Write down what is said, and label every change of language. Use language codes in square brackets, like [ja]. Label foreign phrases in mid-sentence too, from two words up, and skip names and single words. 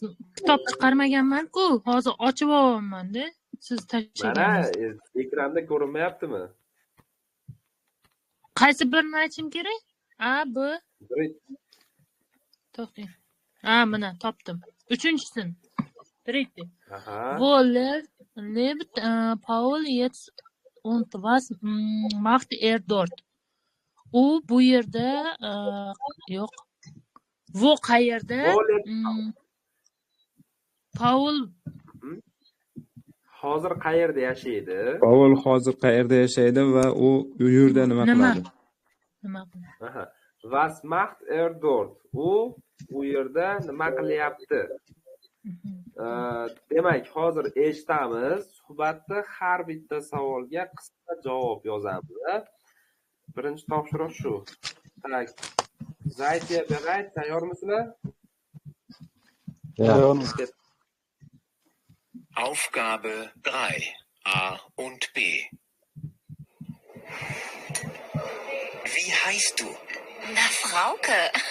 [uz] Kitob chiqarmaganman-ku. Hozir ochib olyapman-da. Siz tashlagansiz. Mana ekranda ko'rinmayaptimi? Qaysi birini aytishim kerak? A, B. To'xtang. Mana topdim. Uchinchisini. [de] Dritte. Wo lebt Paul jetzt und was macht dort? [uz] U bu yerda yo'q. Wo qayerda? Paul hozir qayerda yashaydi? Paul hozir qayerda yashaydi va u yerda nima qiladi? Nima qiladi? [de] Was macht dort? [uz] U yerda nima qilyapti? Demak, hozir eshitamiz. Suhbatda har bitta savolga qisqa javob yozamiz. Birinchi topshiriq shu. Tak. [de] Seid ihr bereit? Tayyormisizlar? Ja. Aufgabe 3. A und B. Wie heißt du? Na, Frauke.